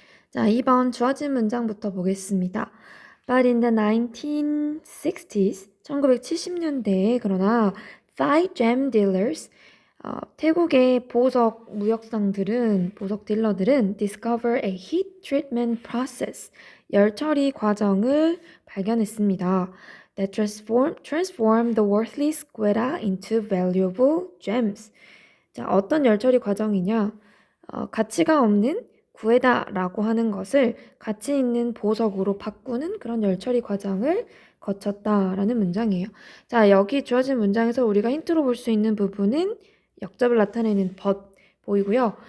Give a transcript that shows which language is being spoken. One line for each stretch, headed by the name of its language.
Korean: 자, 2번 주어진 문장부터 보겠습니다.
English: But in the 1960s,
Korean: 1970년대에 그러나
English: Thai gem dealers,
Korean: 태국의 보석 무역상들은, 보석 딜러들은
English: discover a heat treatment process,
Korean: 열 처리 과정을 발견했습니다.
English: That transform the worthless gueta into valuable gems.
Korean: 자, 어떤 열 처리 과정이냐? 가치가 없는 구에다라고 하는 것을 가치 있는 보석으로 바꾸는 그런 열 처리 과정을 거쳤다라는 문장이에요. 자, 여기 주어진 문장에서 우리가 힌트로 볼 수 있는 부분은 역접을 나타내는 but 보이고요.